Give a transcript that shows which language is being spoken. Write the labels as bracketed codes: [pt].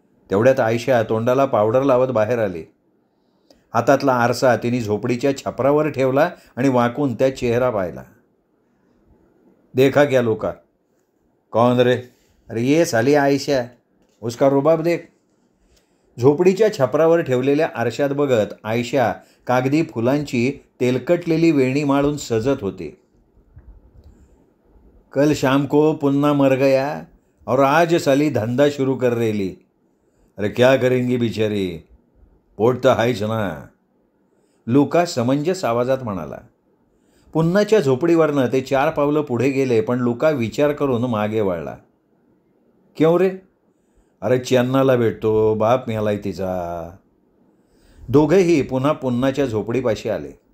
[mr] तेवढ्यात आयशा तोंडाला पावडर लावत बाहेर आली. हातातला आरसा तिने झोपडीच्या छपरावर ठेवला आणि वाकून त्या चेहरा पाहिला. [hi] देखा क्या लोका. कौन रे? अरे ये साली आयशा, उसका रुबाब देख. [mr] झोपडीच्या छपरावर ठेवलेल्या आरशात बघत आयशा कागदी फुलांची तेलकटलेली वेणी माळून सजत होती. [hi] कल शाम को पुन्ना मर गया और आज साली धंदा शुरू कर रेली. अरे क्या करेंगी बिचारी, [mr] पोट तर हायच ना. लुका समंजस आवाजात म्हणाला. पुन्नाच्या झोपडीवरनं ते 4 पावलं पुढे गेले, पण लुका विचार करून मागे वळला. [hi] क्यों रे? [mr] अरे चेन्नाला भेटतो, बाप मेलाय तिचा. दोघेही पुन्हा पुन्नाच्या झोपडीपाशी आले.